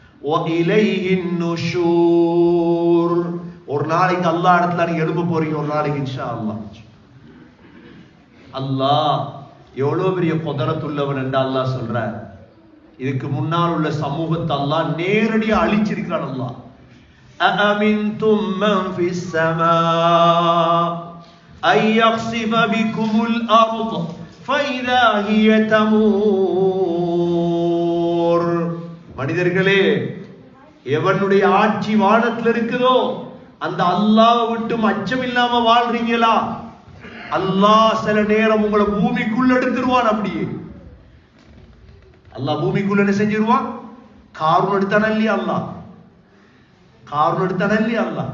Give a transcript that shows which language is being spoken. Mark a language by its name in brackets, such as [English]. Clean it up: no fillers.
[Arabic] வஇலைஹின் நுஷூர், [Tamil] ஒரு நாளைக்கு அல்லாஹ் இடத்துல நீங்க எழும்ப போறீங்க, ஒரு நாளைக்கு இன்ஷா அல்லாஹ். அல்லாஹ் எவ்வளவு பெரிய குதரத்துள்ளவன் என்று அல்லாஹ் சொல்றார். இதுக்கு முன்னால் உள்ள சமூகத்தை அல்லாஹ் நேரடியா அழிச்சிருக்கிறான். [Arabic] அல்லாஹ் أأمنتم من في السماء أن يخسف بكم الأرض فإذا هي تمور. [Tamil] மனிதர்களே, எவனுடைய ஆட்சி வானத்தில் இருக்குதோ அந்த அல்லாஹ் விட்டு அச்சம் இல்லாம வாழ்றீங்களா? அல்லாஹ் சில நேரம் உங்களை பூமிக்குள்ள எடுத்துருவான். அப்படியே அல்லாஹ் பூமிக்குள்ள என்ன செஞ்சிருவான்? காரூன் எடுத்தான இல்லையா? காரூன் எடுத்தான இல்லையா?